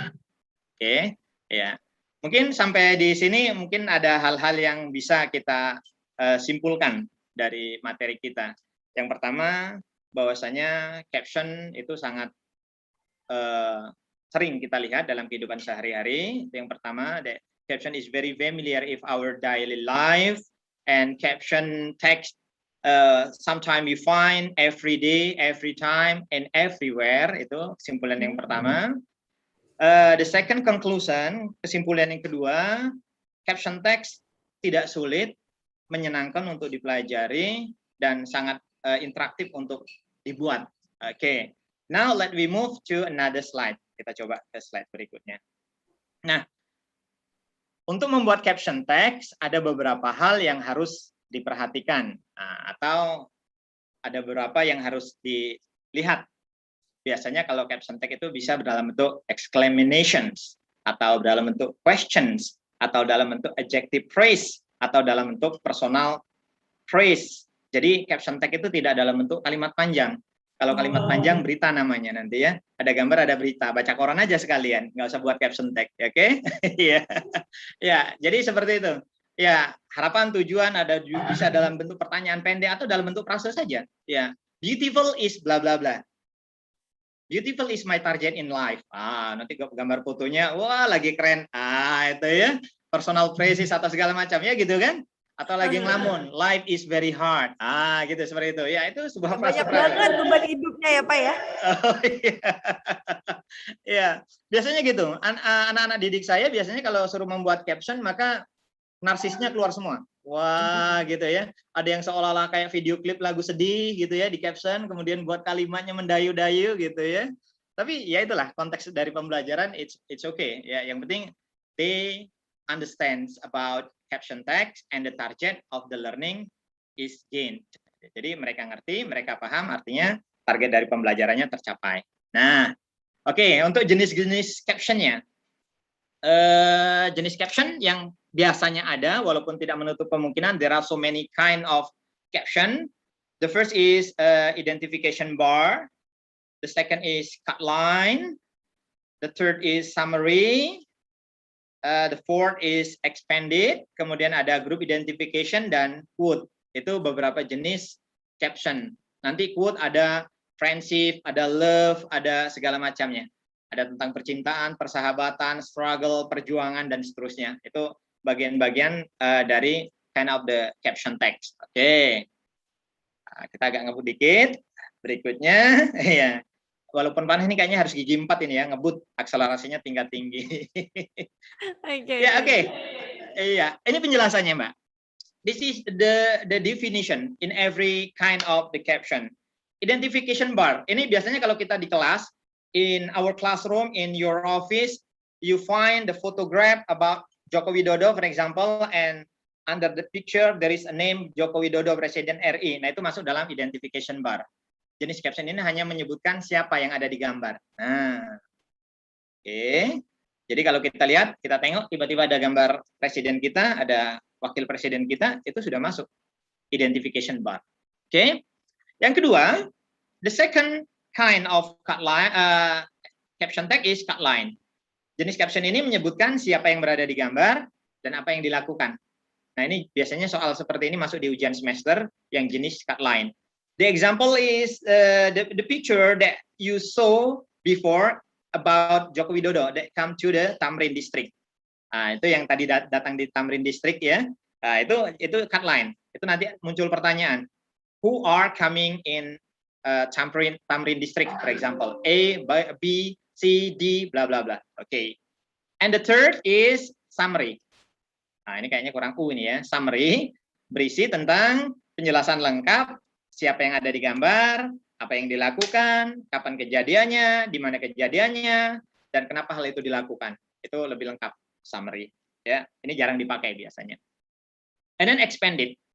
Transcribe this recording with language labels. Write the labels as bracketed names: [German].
[Indonesian] Oke, ya. Mungkin sampai di sini mungkin ada hal-hal yang bisa kita simpulkan dari materi kita. Yang pertama, bahwasanya caption itu sangat sering kita lihat dalam kehidupan sehari-hari. Yang pertama, [English] the caption is very familiar if our daily life, and caption text sometimes we find every day, every time, and everywhere. [Indonesian] Itu kesimpulan yang pertama. [English] The second conclusion, [Indonesian] kesimpulan yang kedua, caption text tidak sulit, menyenangkan untuk dipelajari, dan sangat interaktif untuk dibuat. Oke. [English] Now let we move to another slide. [Indonesian] Kita coba ke slide berikutnya. Nah, untuk membuat caption text ada beberapa hal yang harus diperhatikan atau ada beberapa yang harus dilihat. Biasanya kalau caption text itu bisa dalam bentuk exclamations atau dalam bentuk questions atau dalam bentuk adjective phrase atau dalam bentuk personal phrase. Jadi caption text itu tidak dalam bentuk kalimat panjang. Kalau kalimat panjang berita namanya nanti ya. Ada gambar, ada berita. Baca koran aja sekalian, nggak usah buat caption tag, oke? Ya, ya. Jadi seperti itu. Ya, harapan tujuan ada bisa dalam bentuk pertanyaan pendek atau dalam bentuk frase saja. [English] Ya, beautiful is bla bla bla. Beautiful is my target in life. [Indonesian] Nanti gambar fotonya, wah lagi keren. Itu ya. Personal phrases atau segala macam ya gitu kan? Atau lagi ngelamun, [English] life is very hard. [Indonesian] Gitu seperti itu. Ya, itu sebuah frase. Banyak banget beban hidupnya ya, Pak ya. Oh iya. Ya, biasanya gitu. Anak-anak didik saya biasanya kalau suruh membuat caption maka narsisnya keluar semua. Wah, gitu ya. Ada yang seolah-olah kayak video klip lagu sedih gitu ya di caption, kemudian buat kalimatnya mendayu-dayu gitu ya. Tapi ya itulah konteks dari pembelajaran, [English] it's okay. [Indonesian] Ya, yang penting [English] they understands about caption text and the target of the learning is gained. [Indonesian] Jadi mereka ngerti, mereka paham, artinya target dari pembelajarannya tercapai. Nah, oke, untuk jenis-jenis captionnya. Jenis caption yang biasanya ada, walaupun tidak menutup kemungkinan, [English] there are so many kind of caption. The first is identification bar. The second is cut line. The third is summary. The fourth is expanded, [Indonesian] kemudian ada group identification dan quote. Itu beberapa jenis caption. Nanti quote ada friendship, ada love, ada segala macamnya. ada tentang percintaan, persahabatan, struggle, perjuangan, dan seterusnya. Itu bagian-bagian dari kind of the caption text. Oke. Nah, kita agak ngebut dikit. Berikutnya, ya. Walaupun panas ini kayaknya harus gigi 4 ini ya, ngebut, akselerasinya tingkat tinggi. Ya, oke. Iya, ini penjelasannya, Mbak. [English] This is the definition in every kind of the caption. Identification bar. [Indonesian] Ini biasanya kalau kita di kelas, [English] in our classroom, in your office, you find the photograph about Joko Widodo, for example, and under the picture there is a name Joko Widodo, Presiden RI. [Indonesian] Nah, itu masuk dalam identification bar. Jenis caption ini hanya menyebutkan siapa yang ada di gambar. Nah, oke. Jadi kalau kita lihat, kita tengok tiba-tiba ada gambar presiden kita, ada wakil presiden kita, itu sudah masuk identification bar. Oke. Yang kedua, [English] the second kind of cut line, caption tag is cut line. [Indonesian] Jenis caption ini menyebutkan siapa yang berada di gambar dan apa yang dilakukan. Nah, ini biasanya soal seperti ini masuk di ujian semester yang jenis cut line. [English] The example is the picture that you saw before about Joko Widodo that come to the Tamrin district. [Indonesian] Nah, itu yang tadi datang di Tamrin district ya. Nah, itu cut line. Itu nanti muncul pertanyaan. [English] Who are coming in Tamrin district, for example, [Indonesian] A, B, C, D, bla bla bla. Oke. [English] And the third is summary. [Indonesian] Nah, ini kayaknya kurang U ini ya. Summary berisi tentang penjelasan lengkap siapa yang ada di gambar, apa yang dilakukan, kapan kejadiannya, di mana kejadiannya, dan kenapa hal itu dilakukan. Itu lebih lengkap summary. Ya, ini jarang dipakai biasanya. [English] And then expanded.